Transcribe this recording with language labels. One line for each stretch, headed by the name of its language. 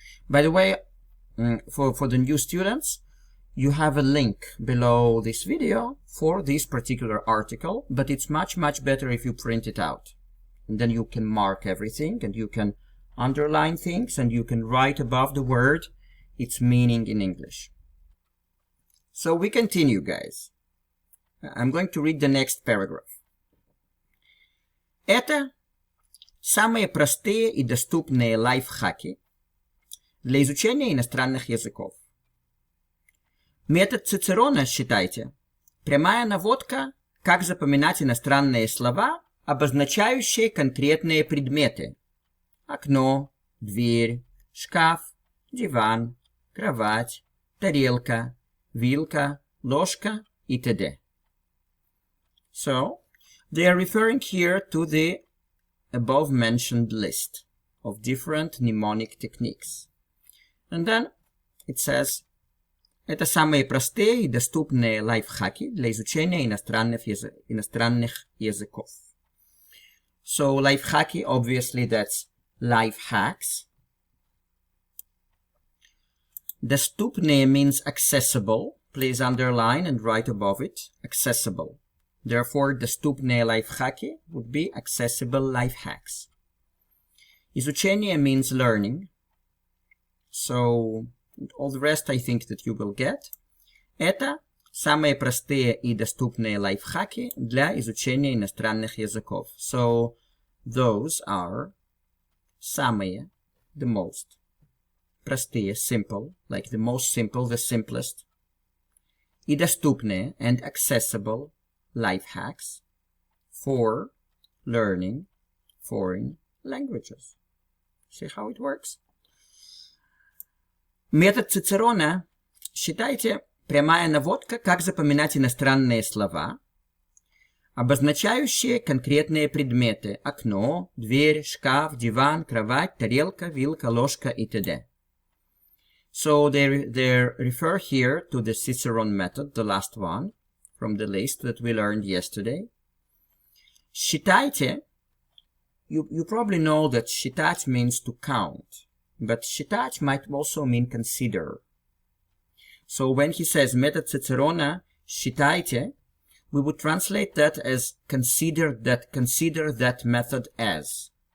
English: By the way, for the new students, you have a link below this video for this particular article, but it's much better if you print it out. And then you can mark everything, and you can underline things, and you can write above the word its meaning in English. So we continue, guys. I'm going to read the next paragraph.
Russian: Это самые простые и доступные лайфхаки для изучения иностранных языков. Метод Цицерона, считайте, прямая наводка, как запоминать иностранные слова, обозначающие конкретные предметы. Окно, дверь, шкаф, диван, кровать, тарелка, вилка, ложка и т.д.
English: So, they are referring here to the above-mentioned list of different mnemonic techniques. And then it says,
Russian: это самые простые и доступные лайфхаки для изучения иностранных языков.
English: So, лайфхаки, obviously, that's life hacks. Доступные means accessible. Please underline and write above it, accessible. Therefore,
Russian: доступные лайфхаки
English: would be accessible life hacks. Изучение means learning. So, all the rest I think that you will get.
Russian: Это самые простые и доступные лайфхаки для изучения иностранных языков.
English: So, those are самые, the most. Простые, simple, like the most simple, the simplest.
Russian: И доступные,
English: and accessible, life hacks for learning foreign languages. See how it works?
Russian: Метод Цицерона, считайте, прямая наводка, как запоминать иностранные слова, обозначающие конкретные предметы. Окно, дверь, шкаф, диван, кровать, тарелка, вилка, ложка и т.д.
English: So they refer here to the Cicerone method, the last one, from the list that we learned yesterday. Считайте, you probably know that считать means to count. But считать might also mean consider. So when he says
Russian: метод Цицерона, считайте,
English: we would translate that as consider that method as.